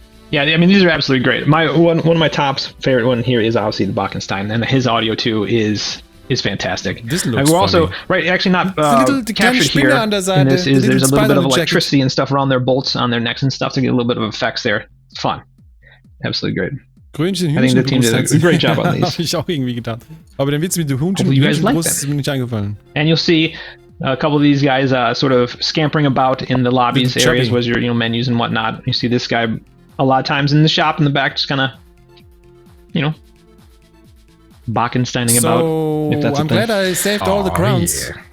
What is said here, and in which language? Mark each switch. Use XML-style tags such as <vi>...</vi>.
<en>Yeah, I mean, these are absolutely great. One of my favorite one here is obviously the Bachenstein, and his audio, too, is fantastic. This looks we're also actually not captured here. In this is there's a little bit of electricity and stuff around their bolts on their necks and stuff to get a little bit of effects there. It's fun, absolutely great.</en> <de>Grünchen,</de> <en>I think the team did a great job on these.</en> <de>Habe ich auch irgendwie gedacht. Aber den Witz mit dem Hühnchen ist mir nicht eingefallen.</de> <en>And you'll see a couple of these guys sort of scampering about in the lobbies areas was your menus and whatnot. You see this guy a lot of times in the shop in the back, just kind of, Bachensteining about. If that's I'm glad I saved all the crowns.</en>